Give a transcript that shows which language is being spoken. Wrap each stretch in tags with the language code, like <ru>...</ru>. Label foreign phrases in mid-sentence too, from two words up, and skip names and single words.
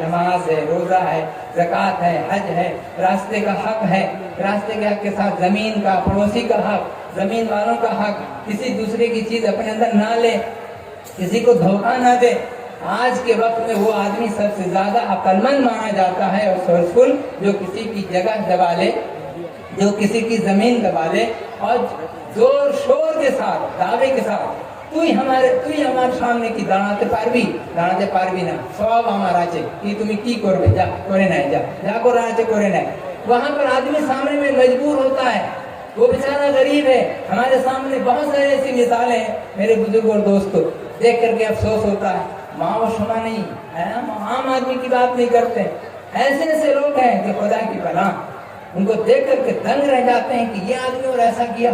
<ur>نماز ہے، روزہ ہے، زکوٰۃ ہے، حج ہے، راستے کا حق ہے، راستے کے حق کے ساتھ زمین کا، پڑوسی کا حق، زمین والوں کا حق، کسی دوسرے کی چیز اپنے اندر نہ لے، کسی کو دھوکہ نہ دے۔ آج کے وقت میں وہ آدمی سب سے زیادہ عقل مند مانا جاتا ہے اور سورسفل جو کسی کی جگہ دبا لے، جو کسی کی زمین دبا لے اور زور شور کے ساتھ دعوے کے ساتھ تو ہی ہمارے سامنے کی</ur> <bn>দাঁড়াতে পারবি না সব আমার আছে কি তুমি কি করবে যা করে নাই যা করার আছে করে নাই।</bn> <ur>وہاں پر آدمی سامنے میں مجبور ہوتا ہے، وہ بیچارہ غریب ہے۔ ہمارے سامنے بہت ساری ایسی مثالیں ہیں میرے بزرگ اور دوستوں، دیکھ کر کے افسوس ہوتا ہے، ماں و شما نہیں، عام آدمی کی بات نہیں کرتے، ایسے لوگ ہیں کہ خدا کی پناہ ان کو دیکھ کر کے دنگ رہ جاتے ہیں کہ یہ آدمی اور ایسا کیا۔</ur>